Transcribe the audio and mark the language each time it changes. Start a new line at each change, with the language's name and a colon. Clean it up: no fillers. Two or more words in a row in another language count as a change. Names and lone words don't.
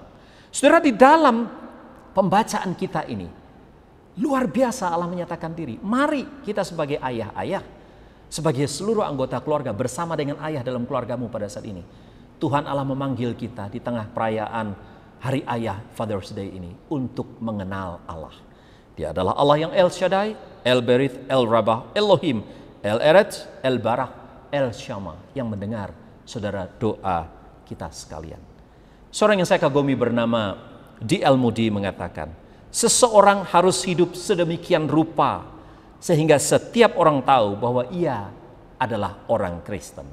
Indonesian: Saudara, di dalam pembacaan kita ini, luar biasa Allah menyatakan diri. Mari kita sebagai ayah-ayah, sebagai seluruh anggota keluarga bersama dengan ayah dalam keluargamu pada saat ini. Tuhan Allah memanggil kita di tengah perayaan Hari Ayah
English: Father's Day
Indonesian: ini untuk mengenal Allah. Dia adalah Allah yang El Shaddai, El Berith, El Rabbah, Elohim, El Eretz, El Barak, El Shammah, yang mendengar saudara doa kita sekalian. Seorang yang saya kagumi bernama D.L. Moody mengatakan, seseorang harus hidup sedemikian rupa sehingga setiap orang tahu bahwa ia adalah orang Kristen.